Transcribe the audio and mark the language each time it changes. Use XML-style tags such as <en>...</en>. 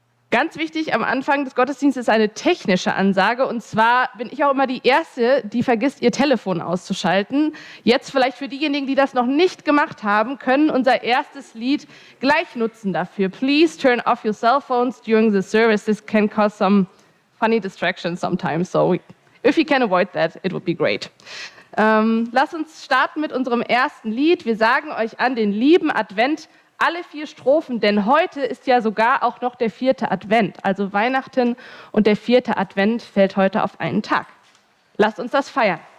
<de>Ganz wichtig am Anfang des Gottesdienstes ist eine technische Ansage, und zwar bin ich auch immer die Erste, die vergisst, ihr Telefon auszuschalten. Jetzt vielleicht für diejenigen, die das noch nicht gemacht haben, können unser erstes Lied gleich nutzen dafür.</de> <en>Please turn off your cell phones during the service. This can cause some funny distractions sometimes, so if you can avoid that, it would be great.</en> <de>Lasst uns starten mit unserem ersten Lied. Wir sagen euch an den lieben Advent alle 4 Strophen, denn heute ist ja sogar auch noch der 4. Advent, also Weihnachten, und der 4. Advent fällt heute auf einen Tag. Lasst uns das feiern.</de>